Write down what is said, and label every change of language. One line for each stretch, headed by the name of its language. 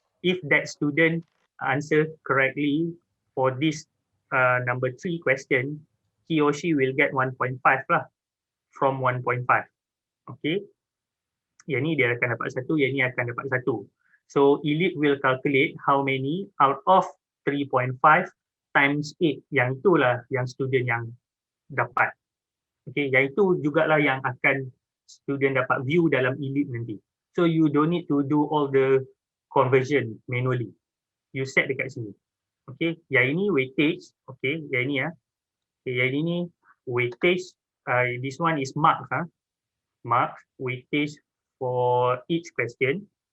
English: If that student answer correctly for this number 3 question, he or she will get 1.5 lah from 1.5. Okay.
Malay: Yang ni dia akan dapat 1, yang ni akan dapat 1.
English: So eLEAP will calculate how many out of 3.5 times 8.
Malay: Yang itulah yang student yang dapat. Okay, yang itu jugalah yang akan student dapat view dalam eLEAP nanti.
English: So you don't need to do all the conversion manually. You set
Malay: dekat sini.
English: Okay,
Malay: yang ini
English: weightage. Okay, yang ini Okay, yang ini weightage. This one is mark. Mark weightage for each question.